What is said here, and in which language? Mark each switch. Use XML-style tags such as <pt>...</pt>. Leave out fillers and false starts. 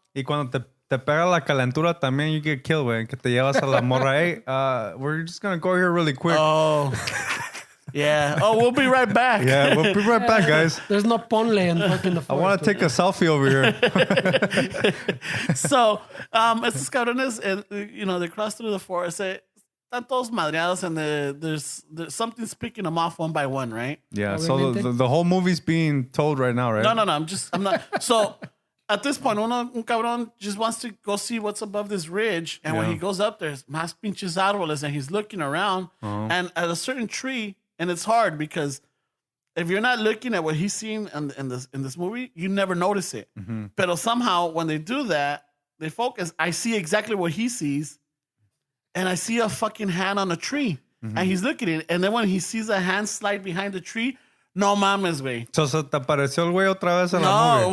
<es>Y cuando te pega la calentura también,</es> <en>you get killed,</en> <es>güey. Que te llevas a la morra.</es> <en>Hey, we're just gonna go here really quick. Oh. Yeah. Oh, we'll be right back. Yeah, we'll be right back, guys. There's no ponle in fucking the I want to take a selfie over here. So,</en> <es>estos cabrones,</es> <en>they cross through the forest.</en> <es>Están todos madreados,</es> <en>and there's something's picking them off one by one, right? Yeah, so the whole movie's being told right now, right? No. I'm not. So, at this point,</en> <es>un cabrón</es> <en>just wants to go see what's above this ridge. And when he goes up, there's</en> <es>más pinches árboles,</es> <en>and he's looking around. And at a certain tree, and it's hard because if you're not looking at what he's seeing in this movie, you never notice it. But somehow, when they do that, they focus. I see exactly what he sees, and I see a fucking hand on a tree, and he's looking at it. And then when he sees a hand slide behind the tree,</en> <es>no mames, güey. So se te apareció el güey otra vez en la movie.</es>